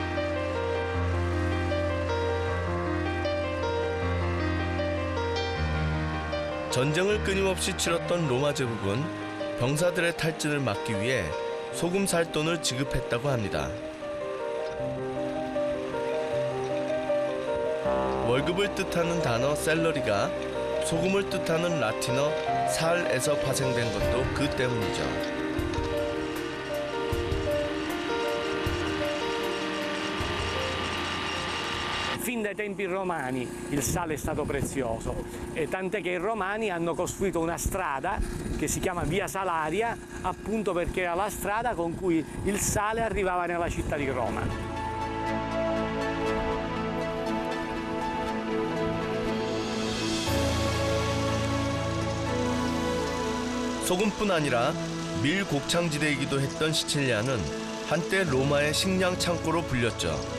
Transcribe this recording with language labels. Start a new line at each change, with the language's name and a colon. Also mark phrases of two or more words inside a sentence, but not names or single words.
Korean: 전쟁을 끊임없이 치렀던 로마 제국은 병사들의 탈진을 막기 위해 소금 살돈을 지급했다고 합니다. 월급을 뜻하는 단어 셀러리가 소금을 뜻하는 라틴어 살에서 파생된 것도 그 때문이죠.
Italian: fin dai tempi romani il sale è stato prezioso, e tant'è che i romani hanno costruito una strada che si chiama Via Salaria, appunto perché era la strada con cui il sale arrivava nella città di Roma.
Korean: 소금뿐 아니라 밀 곡창지대이기도 했던 시칠리아는 한때 로마의 식량 창고로 불렸죠.